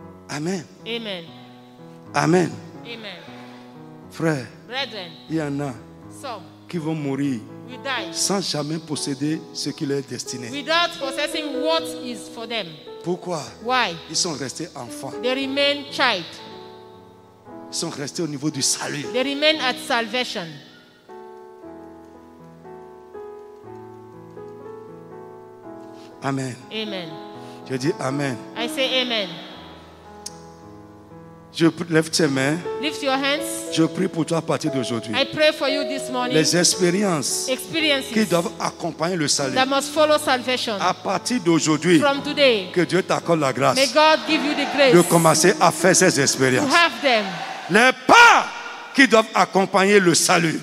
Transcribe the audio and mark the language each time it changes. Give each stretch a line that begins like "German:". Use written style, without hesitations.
French: Amen.
English: Amen.
French: Amen.
English: Amen.
French: Frère,
English: Brethren,
French: il y en a
English: some
French: qui vont mourir
English: will die
French: sans jamais posséder ce qui leur est destiné.
English: without possessing what is for them.
French: Pourquoi?
English: Why?
French: Ils sont restés enfants.
English: They remain child.
French: Ils sont restés au niveau du salut.
English: They remain at salvation.
French: Amen.
English: Amen.
French: Je dis Amen.
English: I say amen.
French: Je lève tes mains.
English: Lift your hands.
French: Je prie pour toi à partir d'aujourd'hui.
English: I pray for you this morning.
French: Les expériences qui
English: Experiences
French: doivent accompagner le salut.
English: that must follow salvation.
French: À partir d'aujourd'hui,
English: From today,
French: que Dieu t'accorde la
English: may
French: grâce
English: God give you the grace
French: de commencer à faire ces
English: to
French: expériences.
English: have them.
French: Les pas qui doivent accompagner le salut.